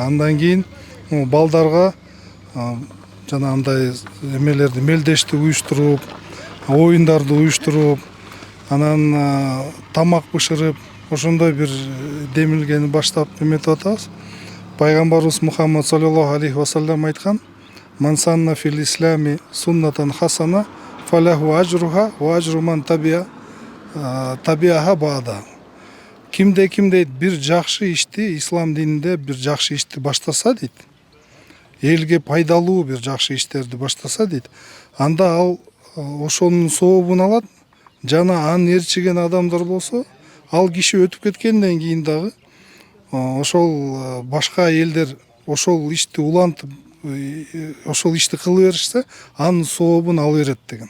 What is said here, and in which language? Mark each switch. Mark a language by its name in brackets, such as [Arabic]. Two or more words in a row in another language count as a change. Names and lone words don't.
[Kyrgyz] Андан кийин балдарга жанагындай эмелерди, мелдешти уюштуруп, оюндарды уюштуруп, анан тамак бышырып, ошондой бир демилгени баштап эметип атабыз. [Arabic] Пайгамбарыбыз Мухаммад صلى الله عليه وسلم айткан: "من سن في الإسلام سنة حسنة فله أجرها وأجر من تبعها بعده". [Kyrgyz] Кимде бир жакшы ишти, ислам дининде бир жакшы ишти баштаса дейт, элге пайдалуу бир жакшы иштерди баштаса дейт, анда ал ошонун сообун алат. Жана аны ээрчиген адамдар болсо, ал киши өтүп кеткенден кийин дагы ошол башка элдер ошол ишти улантып, ошол ишти кыла беришсе, анын сообун ала берет деген.